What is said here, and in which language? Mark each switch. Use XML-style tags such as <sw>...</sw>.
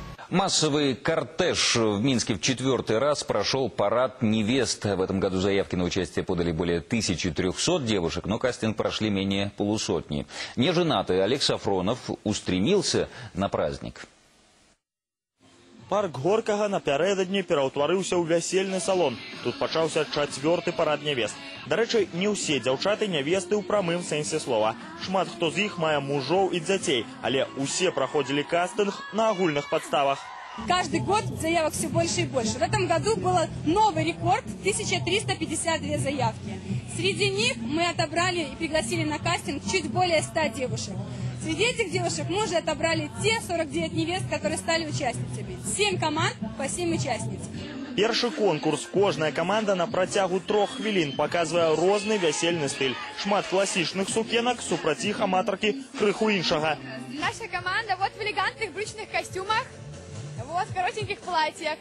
<ru>Массовый кортеж в Минске в 4-й раз прошел парад невест. В этом году заявки на участие подали более 1300 девушек, но кастинг прошли менее полусотни. Неженатый Олег Сафронов устремился на праздник.</ru> <be>Парк Горкага напярэдадні пераўтварыўся ў вясельны салон. Тут пачаўся 4-й парад нявест. Дарэчы, не ўсе дзяўчаты нявесты ў прамым сэнсе слова. Шмат хто з іх мае мужоў і дзяцей, але усе праходзілі кастынг на агульных падставах.</be> <ru>Каждый год заявок все больше и больше. В этом году был новый рекорд – 1352 заявки. Среди них мы отобрали и пригласили на кастинг чуть более 100 девушек. Среди этих девушек мы уже отобрали те 49 невест, которые стали участницами. 7 команд по 7 участниц.</ru> <be>Першы конкурс. Кожная команда на працягу 3 хвілін показывае розны вясельны стыль. Шмат классічных сукенак, супраць іх аматаркі крыху іншага.</be> <ru>Наша команда вот в элегантных брючных костюмах, вот в коротеньких платьях.</ru>